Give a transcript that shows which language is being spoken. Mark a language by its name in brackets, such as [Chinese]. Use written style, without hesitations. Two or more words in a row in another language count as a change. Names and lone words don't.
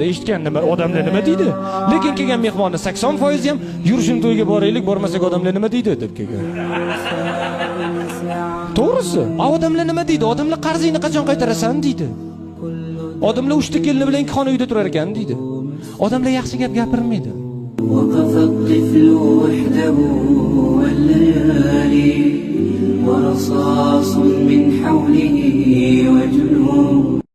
[Uzbek] Eshitgan nima odamlar nima deydi? Lekin kelgan mehmonni 80% ham yurishin to'yga boraylik, bormasak odamlar nima deydi deb kelgan. To'g'risi. Odamlar nima deydi? Odamlar qarzingni qachon qaytarasan deydi. Odamlar 3 ta kelini bilan xona uyda turar ekan deydi. Odamlar yaxshi gap gapirmaydi. [Arabic] وقف الطفل وحده والليالي ورصاص من حوله وجنون